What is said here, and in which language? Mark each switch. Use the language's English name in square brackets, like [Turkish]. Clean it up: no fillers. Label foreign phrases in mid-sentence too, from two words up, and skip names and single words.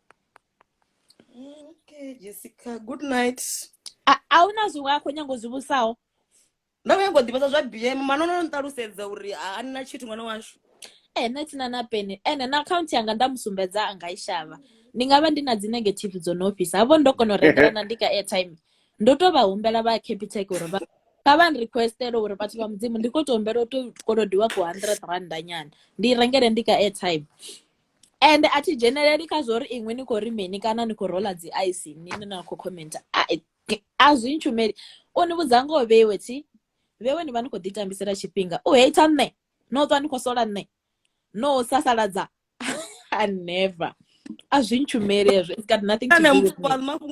[English] okay Jessica good night [Venda] a una zwiṅwe a khou nyanga u zwi vhusaho nda khou nyanga u ḓivhadza zwa BM manono nṱalusedza uri a nina tshithu ṅwana washu nṋe thina na peni ene na account yanga nda musumbedza anga i shavha ndi nga vha ndi na dzi negative dzo no office havho ndo kona u rengela na Ndika airtime ndo to vha humbela vha Capitec uri vha vha requestele uri vhathu vha mudzimu ndi khou to humbela u to kolodiwa ku 100 rand nyana ndi rengele Ndika airtime and a thi generally kha zwo ri iṅwe ni khou ri mini kana ni khou rola dzi ice nini na khou comment a zwi ntshumeli u ni vhudza ngo vhewe vhewe ni vha ni khou ḓi tambisela tshifhinga u hate nne no ṱwa ni khou sola nne no sasaladza [English] I never [Venda] a zwi ntshumeli hezwo [English] it's got nothing to do with me